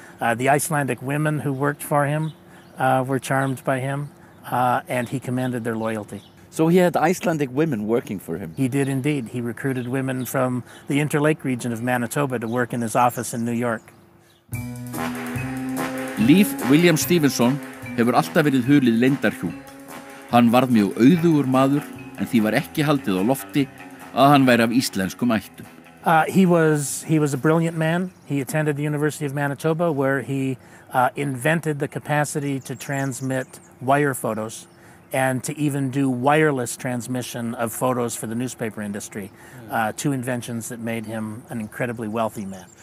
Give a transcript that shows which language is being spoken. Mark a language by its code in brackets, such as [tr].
[en] The Icelandic women who worked for him were charmed by him, and he commanded their loyalty. So he had Icelandic women working for him? He did indeed. He recruited women from the Interlake region of Manitoba to work in his office in New York. [is] Líf William Stevenson hefur alltaf verið hulið leyndarhjúp. Hann varð mjög auðugur maður, en því var ekki haldið á lofti að hann væri af íslenskum ættum. [en] He was a brilliant man. He attended the University of Manitoba, where he invented the capacity to transmit wire photos and to even do wireless transmission of photos for the newspaper industry. Two inventions that made him an incredibly wealthy man.